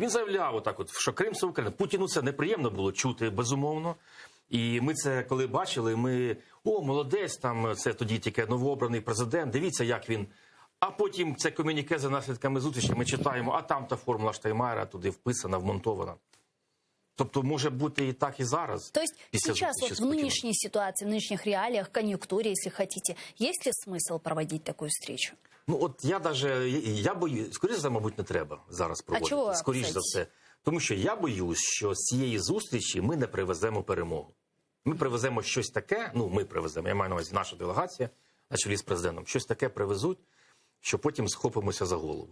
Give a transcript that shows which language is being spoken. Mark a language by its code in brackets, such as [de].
[uk] Він заявляв отак, що Крим – це Україна. Путіну це неприємно було чути, безумовно. І ми це, коли бачили, молодець, там, це тоді тільки новообраний президент, дивіться, як він. А потім це комюніке за наслідками зустрічі, ми читаємо, а там та формула Штайнмайєра туди вписана, вмонтована. Тобто може бути и так, и зараз. [ru] То есть сейчас вот в нынешней ситуации, в нынешних реалиях, конъюнктуре, если хотите, есть ли смысл проводить такую встречу? [uk] Ну от я боюсь, скоріше за, мабуть, не треба зараз проводити. А чого? Скоріше за все. Тому що я боюсь, що з цієї зустрічі ми не привеземо перемогу. Ми привеземо щось таке, ми привеземо, я маю на увазі наша делегація, на чолі з президентом, щось таке привезуть, що потім схопимося за голову.